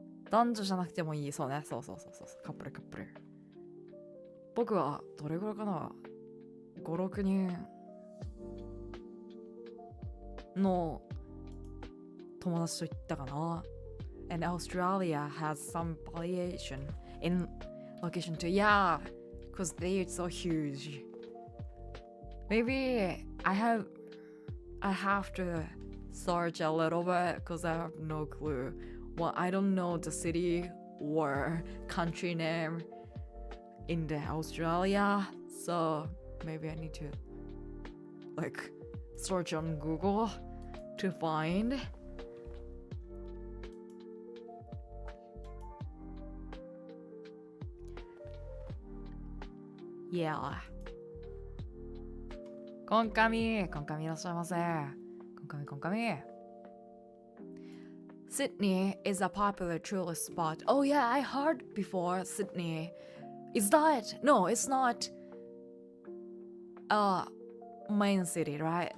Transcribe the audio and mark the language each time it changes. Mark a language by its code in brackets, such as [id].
[ja] 男女じゃなくてもいい。そうね。そう。カップル。僕はどれぐらいかな ?5、6人の友達と行ったかな。 [en] And Australia has some variation in location too. Yeah, because they're so huge. Maybe I have to search a little bit because I have no clue. Well, I don't know the city or country name in the Australia, so maybe I need to like search on Google to find. Yeah. [ja] こんかみいらっしゃいませ。こんかみ。 [en] Sydney is a popular tourist spot. Oh yeah, I heard before Sydney. Is that? No, it's not a main city, right?